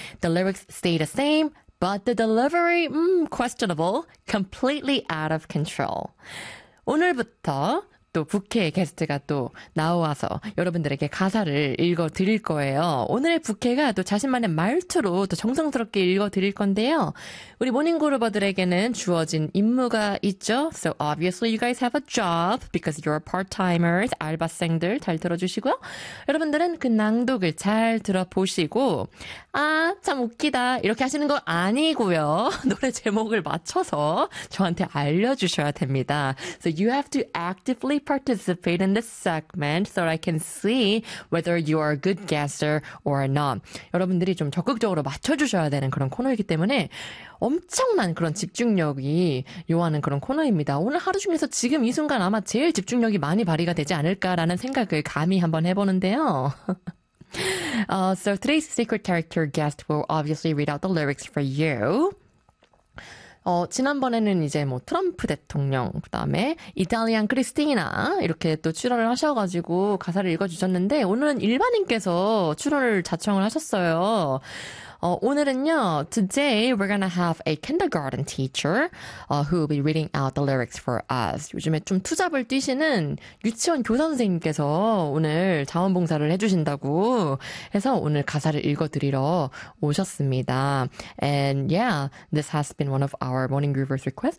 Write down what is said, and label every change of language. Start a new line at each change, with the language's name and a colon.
English: The lyrics stay the same, but the delivery, questionable, completely out of control.
Korean: 오늘부터 또 부캐 게스트가 또 나와서 여러분들에게 가사를 읽어드릴 거예요. 오늘의 부캐가 또 자신만의 말투로 또 정성스럽게 읽어드릴 건데요. 우리 모닝그루버들에게는 주어진 임무가 있죠.
English: So obviously you guys have a job because you're part-timers,
Korean: 알바생들 잘 들어주시고요. 여러분들은 그 낭독을 잘 들어보시고 아, 참 웃기다 이렇게 하시는 거 아니고요. 노래 제목을 맞춰서 저한테 알려주셔야 됩니다.
English: So you have to actively participate in this segment so I can see whether you are a good guesser or not.
Korean: 여러분들이 좀 적극적으로 맞춰주셔야 되는 그런 코너이기 때문에 엄청난 그런 집중력이 요하는 그런 코너입니다. 오늘 하루 중에서 지금 이 순간 아마 제일 집중력이 많이 발휘가 되지 않을까라는 생각을 감히 한번 해보는데요.
English: So today's secret character guest will obviously read out the lyrics for you.
Korean: 지난번에는 이제 뭐 트럼프 대통령, 그 다음에 이탈리안 크리스티나 이렇게 또 출연을 하셔가지고 가사를 읽어주셨는데 오늘은 일반인께서 출연을 자청을 하셨어요. 오늘은요,
English: today we're gonna have a kindergarten teacher who will be reading out the lyrics for us.
Korean: 요즘에 좀 투잡을 뛰시는 유치원 교선생님께서 오늘 자원봉사를 해주신다고 해서 오늘 가사를 읽어드리러 오셨습니다.
English: And yeah, this has been one of our morning groover's requests.